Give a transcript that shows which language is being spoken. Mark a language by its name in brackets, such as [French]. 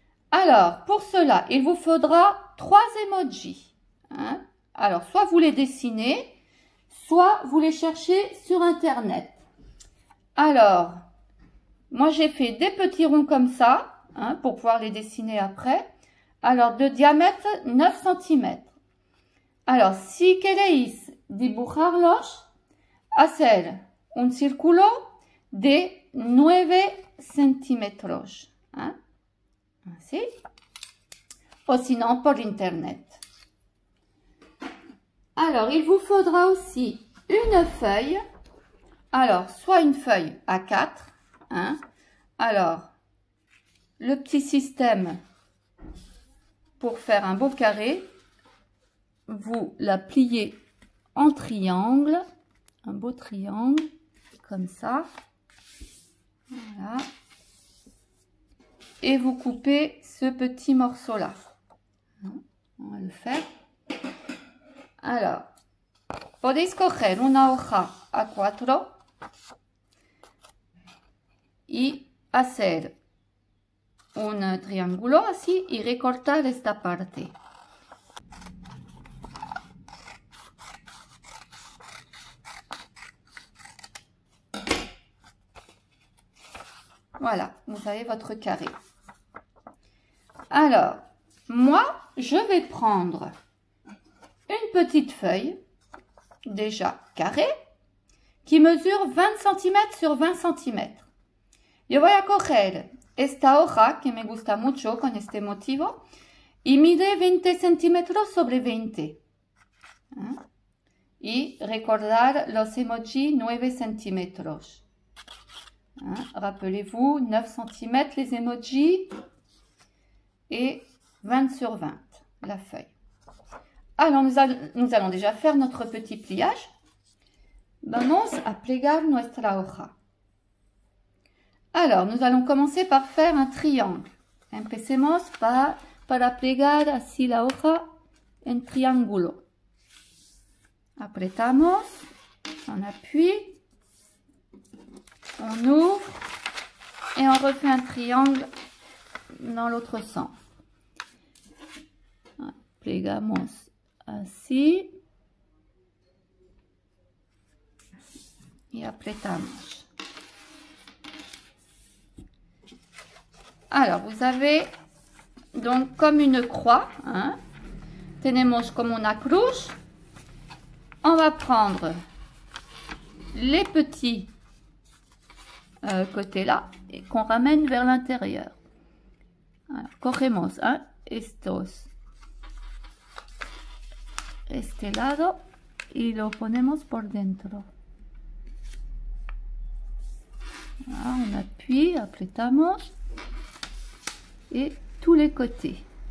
[French] Alors, pour cela, il vous faudra 3 emojis. Hein? Alors, soit vous les dessinez, soit vous les cherchez sur Internet. Alors, moi j'ai fait des petits ronds comme ça, hein, pour pouvoir les dessiner après. Alors, de diamètre 9 cm. Alors, [Spanish] si queréis dibujarlos, hacer un círculo de 9 centímetros. [French] Hein? [Spanish] Así. O [French] sinon, [Spanish] por Internet. [French] Alors, il vous faudra aussi une feuille. Alors, soit une feuille A4. Hein. Alors, le petit système pour faire un beau carré, vous la pliez en triangle, un beau triangle, comme ça. Voilà. Et vous coupez ce petit morceau-là. On va le faire. Alors, [Spanish] podéis coger una hoja A4 y hacer un triángulo así y recortar esta parte. [French] Voilà, vous avez votre carré. Alors, moi, je vais prendre une petite feuille, déjà carrée, qui mesure 20 cm sur 20 cm. [Spanish] Yo voy a coger esta hoja, que me gusta mucho con este motivo, y mide 20 centímetros sobre 20. ¿Eh? Y recordar los emojis 9 centímetros. ¿Eh? [French] Rappelez-vous, 9 cm les emojis et 20 sur 20 la feuille. Alors, nous allons déjà faire notre petit pliage. [Spanish] Vamos a plegar nuestra hoja. [French] Alors, nous allons commencer par faire un triangle. [Spanish] Empecemos para plegar así la hoja en triángulo. Apretamos, [French] on appuie, on ouvre et on refait un triangle dans l'autre sens. [Spanish] Plegamos así y apretamos. [French] Alors, vous avez donc comme une croix, hein? [Spanish] Tenemos como una cruz. [French] On va prendre les petits côtés là et qu'on ramène vers l'intérieur. [Spanish] Cogemos, [French] hein, [Spanish] estos, este lado y lo ponemos por dentro. [French] Voilà, on appuie, [Spanish] apretamos. [French] Et tous les côtés.